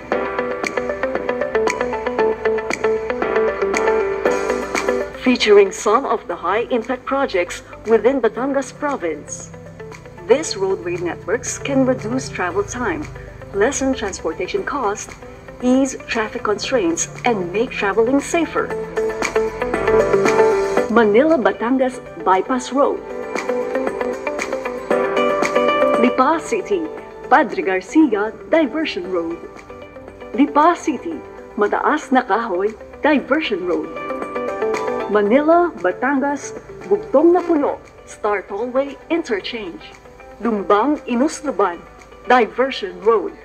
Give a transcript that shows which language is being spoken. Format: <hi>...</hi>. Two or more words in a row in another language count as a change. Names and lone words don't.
<en>Featuring some of the high-impact projects within Batangas Province, these roadway networks can reduce travel time, lessen transportation costs, ease traffic constraints, and make traveling safer. Manila-Batangas Bypass Road, Lipa City, Padre Garcia Diversion Road, Lipa City, Mataas na Kahoy Diversion Road, Manila-Batangas Bugtong na Puyo Star Tollway Interchange, Lumbang Inusluban Diversion Road,</en>